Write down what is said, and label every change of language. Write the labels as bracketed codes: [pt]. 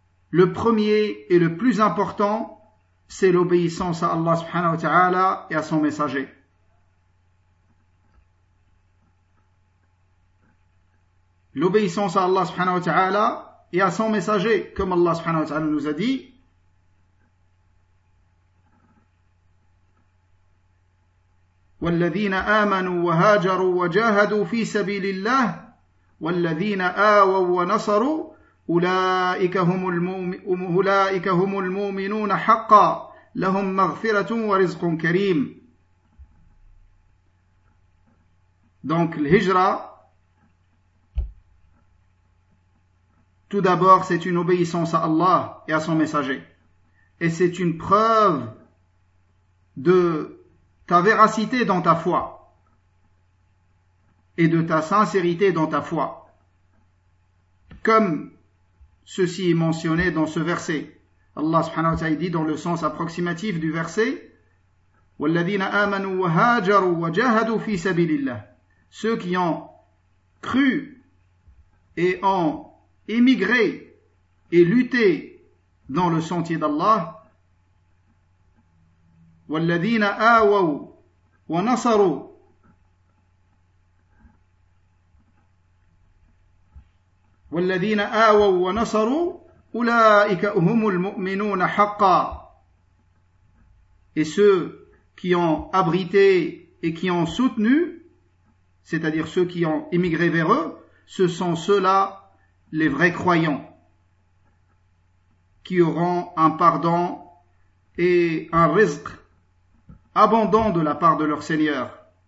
[fr] Le premier et le plus important, c'est l'obéissance à Allah subhanahu wa ta'ala et à son messager. L'obéissance à Allah subhanahu wa ta'ala et à son messager, comme Allah subhanahu wa ta'ala nous a dit. [ar] والذين آمنوا وهاجروا وجاهدوا في سبيل الله والذين آووا ونصروا أولئك هم المؤمنون حقا لهم مغفرة ورزق كريم. [fr] Donc l'hijra, tout d'abord, c'est une obéissance à Allah et à son messager, et c'est une preuve de ta véracité dans ta foi et de ta sincérité dans ta foi, comme ceci est mentionné dans ce verset. Allah subhanahu wa ta'ala dit dans le sens approximatif du verset: [ar] وَالَّذِينَ آمَنُوا وَهَاجَرُوا وَجَاهَدُوا فِي سَبِيلِ اللَّهِ. [fr] Ceux qui ont cru et ont émigré et lutté dans le sentier d'Allah. [ar] والذين آووا ونصروا. والذين آووا ونصروا أولئك هم المؤمنون حقا. [fr] Et ceux qui ont abrité et qui ont soutenu, c'est-à-dire ceux qui ont émigré vers eux, ce sont ceux-là les vrais croyants qui auront un pardon et un rizq abondant de la part de leur Seigneur.